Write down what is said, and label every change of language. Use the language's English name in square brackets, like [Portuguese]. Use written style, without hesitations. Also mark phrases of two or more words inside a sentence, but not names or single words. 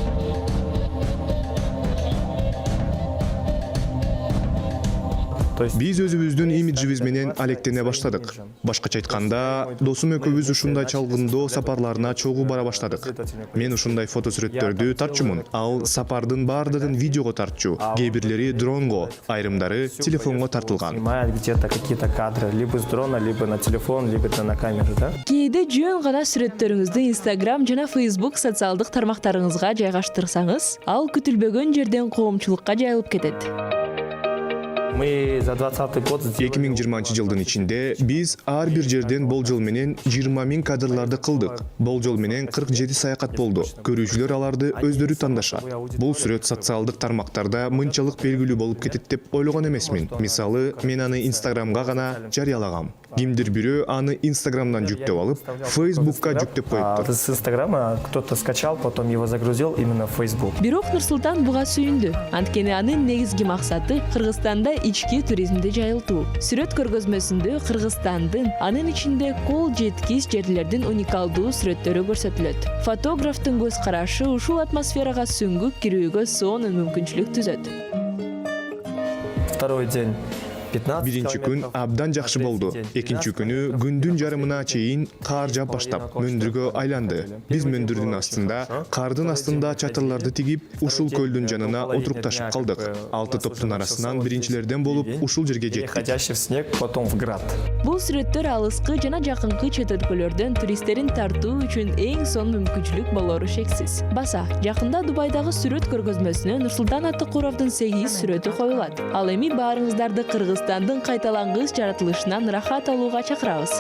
[Kyrgyz] Биз өзүбүздүн имиджибиз менен алектене баштадык. Башкача айтканда, досум экөөбүз ушундай чалгындоо сапарларына чогуу бара баштадык. Мен ушундай фотосүрөттөрдү тартчумун. Ал сапардын баардыгын видеого тартчу. Кээ бирлери дронго, айрымдары телефонго тартылган. [Russian] Снимает где-то какие-то кадры, либо с дрона, либо на телефон, либо на камеру, да? [Kyrgyz] Кээде жөн гана сүрөттөрүңүздү Instagram жана Facebook социалдык тармактарыңызга жайгаштырсаңыз, ал күтүлбөгөн жерден коомчулукка жайылып кетет. [Russian] Мы за 20-й год [Kyrgyz] 2020 жылдын ичинде биз ар бир жерден болжол менен 20 000 кадрларды кылдык. Болжол менен 47 саякат болду. Көрүүчүлөр аларды өздөрү тандашат. Бул сүрөт социалдык тармактарда мынчалык белгилүү болуп кетет деп ойлогон эмесмин. Мисалы, мен аны Instagramга гана жарыялагам. Кимдир бирөө аны Instagramдан жүктөп алып, Facebookка жүктөп коюптур. [Russian] с Инстаграма кто-то скачал, потом его загрузил именно в Facebook. [Kyrgyz] Бирок Нурсултан буга сүйүндү. Анткени анын негизги максаты Кыргызстанда ички туризмди жайылтуу. Сүрөт көргөзмөсүндө Кыргызстандын, анын ичинде кол жеткис жерлердин уникалдуу сүрөттөрү көрсөтүлөт. Фотографтын көз карашы ушул атмосферага сүңгүп кирүүгө сонун мүмкүнчүлүк түзөт. [Russian] Второй день. 15 [Kyrgyz] Биринчи күн абдан жакшы болду. Экинчи күнү күндүн жарымына чейин кар жаап баштап, мөндүргө айланды. Биз мөндүрдүн астында, кардын астында чатырларды тигип, ушул көлдүн жанына отурукташып калдык. 6 топтун арасынан биринчилерден болуп, ушул жерге жеттик. [Russian] Ходящий в снег, потом в град. [Kyrgyz] Бул сүрөттөр алыскы жана жакынкы чет өлкөлөрдөн туристтерин тартуу үчүн эң сонун мүмкүнчүлүк болору шексиз. Баса, жакында Дубайдагы сүрөт көргөзмөсүнө Нурсултан Аттыкуровдун 8 сүрөтү коюлат. Ал эми баарыңыздарды Кыргызстандын кайталангыс жаратылышынан рахат алууга чакырабыз.